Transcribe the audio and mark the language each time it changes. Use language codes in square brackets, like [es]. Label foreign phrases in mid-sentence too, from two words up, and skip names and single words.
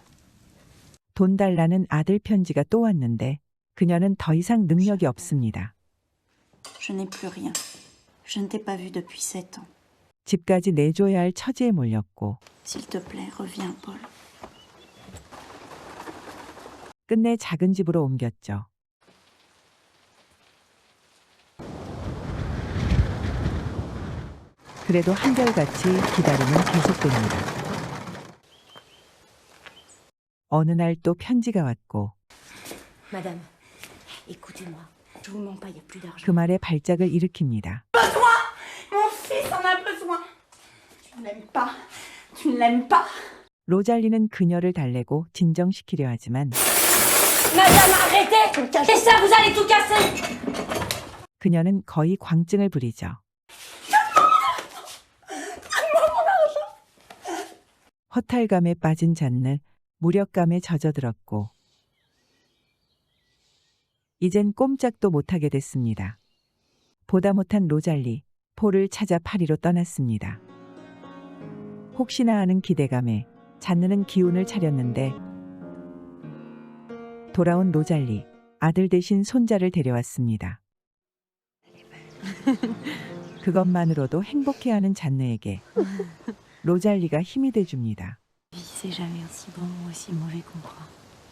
[ko] 돈 달라는 아들 편지가 또 왔는데 그녀는 더 이상 능력이 없습니다. [fr] Je n'ai plus rien. Je ne t'ai pas vu depuis 7 ans. [ko] 집까지 내줘야 할 처지에 몰렸고 [fr] S'il te plaît, reviens, Paul. [ko] 끝내 작은 집으로 옮겼죠. 그래도 한결같이 기다림은 계속됩니다. 어느 날 또 편지가 왔고 [fr] Madame, écoutez-moi. Je vous mens pas, il n'y a plus d'argent. [ko] 그 말에 발작을 일으킵니다. [fr] Mon fils en a besoin. Tu ne l'aimes pas. Tu ne l'aimes pas. [ko] 로잘리는 그녀를 달래고 진정시키려 하지만 [fr] Madame, arrêtez! Et ça, vous allez tout casser! [ko] 그녀는 거의 광증을 부리죠. 허탈감에 빠진 잔느, 무력감에 젖어들었고 이젠 꼼짝도 못하게 됐습니다. 보다 못한 로잘리, 폴을 찾아 파리로 떠났습니다. 혹시나 하는 기대감에 잔느는 기운을 차렸는데 돌아온 로잘리, 아들 대신 손자를 데려왔습니다. 그것만으로도 행복해하는 잔느에게 로잘리가 힘이 돼줍니다. [fr] C'est jamais aussi bon ou aussi mauvais qu'on croit.